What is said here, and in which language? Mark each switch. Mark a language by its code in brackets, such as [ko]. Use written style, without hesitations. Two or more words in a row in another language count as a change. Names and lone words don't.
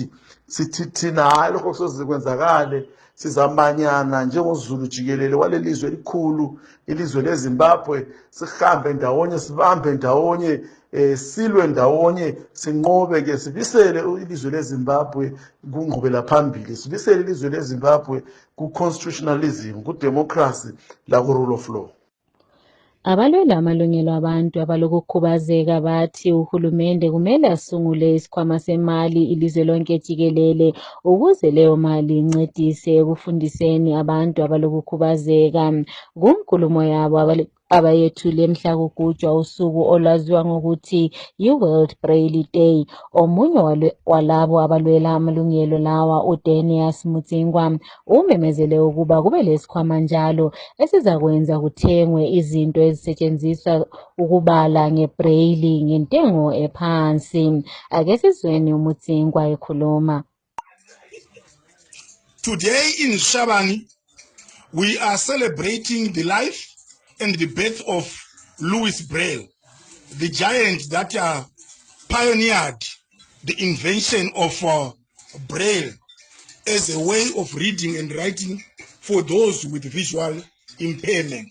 [nd] Sithi thina hayi lokho kusoze kwenzakale, sizamanyana njengozulu jikelele waleli lizwe elikhulu, ilizwe leZimbabwe, sihambe ndawonye, sibambe ndawonye, silwe ndawonye, sinqobe-ke, sibisele ilizwe leZimbabwe kungqubela phambili, sibisele ilizwe leZimbabwe ku-constitutionalism, ku-democracy laku- [en] rule of law. [nd] Abalwela amalungelo abantu abalokukhubazeka bathi uhulumende kumele asungule isikhwama semali ilizwe lonke jikelele ukuze leyo mali incedise ekufundiseni abantu abalokukhubazeka. Kunkulumo yabo abayethule mhla kugujwa usuku olwaziwa ngokuthi yi-World Braille Day. Omunye walabo abalwela amalungelo lawa, uDenius Mutsingwa, umemezele ukuba kube lesikhwama njalo esizakwenza kuthengwe izinto ezisetshenziswa ukubala ngebraille ngentengo ephansi. Ake sizweni uMutsingwa ekhuluma. [en] Today in Shabani, we are celebrating the life and the birth of Louis Braille, the giant that pioneered the invention of Braille as a way of reading and writing for those with visual impairment.